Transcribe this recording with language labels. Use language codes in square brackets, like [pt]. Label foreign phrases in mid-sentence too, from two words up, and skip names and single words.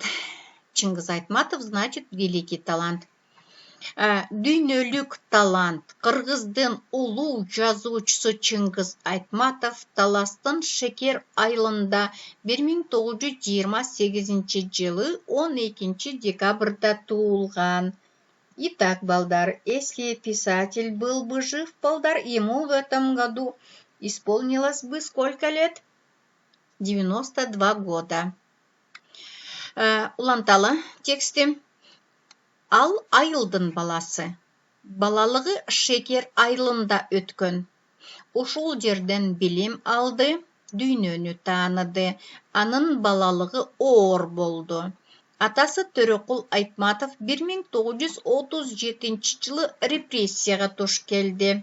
[ru] Чыңгыз Айтматов значит великий талант. [ky] Дүйнөлүк талант. Кыргыздын улуу жазуучусу Чыңгыз Айтматов Таластын Шекер айылында 1928 жылы 12 декабрда туулган. [ru] Итак, балдар, если писатель был бы жив, балдар, ему в этом году исполнилось бы сколько лет? 92 года. [ky] Уланталы тексти. Ал айылдын баласы. Балалыгы Шекер айылында өткөн. Ушул жерден билим алды, дүйнөнү тааныды. Анын балалыгы оор болду. Атасы Төрөкул Айтматов 1937 жылы репрессияга туш келди.